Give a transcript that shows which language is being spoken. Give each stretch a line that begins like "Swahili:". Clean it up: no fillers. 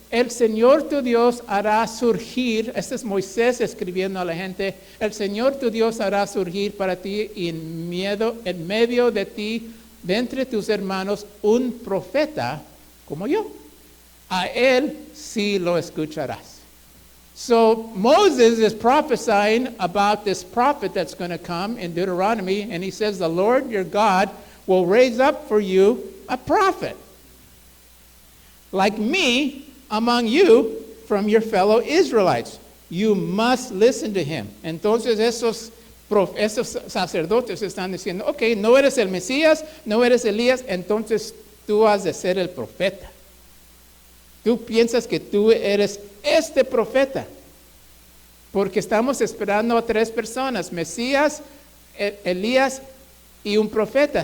Spanish: El Señor tu Dios hará surgir, este es Moisés escribiendo a la gente, el Señor tu Dios hará surgir para ti en medio de ti, de entre tus hermanos, un profeta como yo. A él sí lo escucharás.
English: So Moses is prophesying about this prophet that's going to come in Deuteronomy, and he says, the Lord your God will raise up for you a prophet like me among you from your fellow Israelites. You must listen to him.
Spanish: Entonces esos sacerdotes están diciendo, ok, no eres el Mesías, no eres Elías, entonces tú has de ser el profeta. Tú piensas que tú eres este profeta, porque estamos esperando a 3 personas, Mesías, Elías y un profeta.